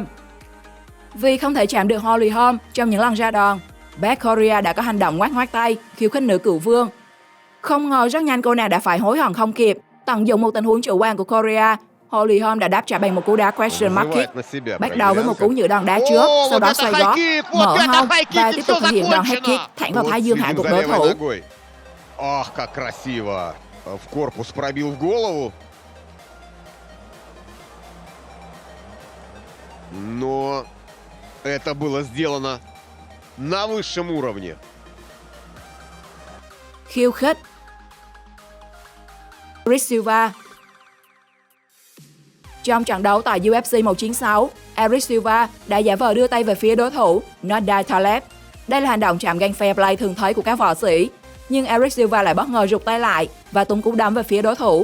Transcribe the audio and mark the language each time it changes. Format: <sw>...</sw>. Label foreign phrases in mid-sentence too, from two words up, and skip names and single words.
<vi>Vì không thể chạm được Holly Holm trong những lần ra đòn, Beth Correia đã có hành động ngoắc ngoắc tay khiêu khích nữ cựu vương. Không ngờ rất nhanh cô nàng đã phải hối hận không kịp, tận dụng một tình huống chủ quan của Correia. Holly Holm đã đáp trả bằng một cú đá</vi> <en>question mark kick,</en> <vi>bắt đầu với một cú nhựa đòn đá trước, sau đó xoay gót, mở hông và tiếp tục thực hiện đòn</vi> <en>head kick</en> <vi>thẳng vào thái dương hạ gục đối thủ.</vi> <ru>Ах, как красиво! В корпус пробил в голову. Но это было сделано на высшем уровне.</ru> <vi>Khiêu khích. Eric Silva. Trong trận đấu tại UFC 196, Eric Silva đã giả vờ đưa tay về phía đối thủ Nordal Taleb. Đây là hành động chạm găng</vi> <en>fair play</en> <vi>thường thấy của các võ sĩ. Nhưng Eric Silva lại bất ngờ rụt tay lại và tung cú đấm về phía đối thủ.</vi>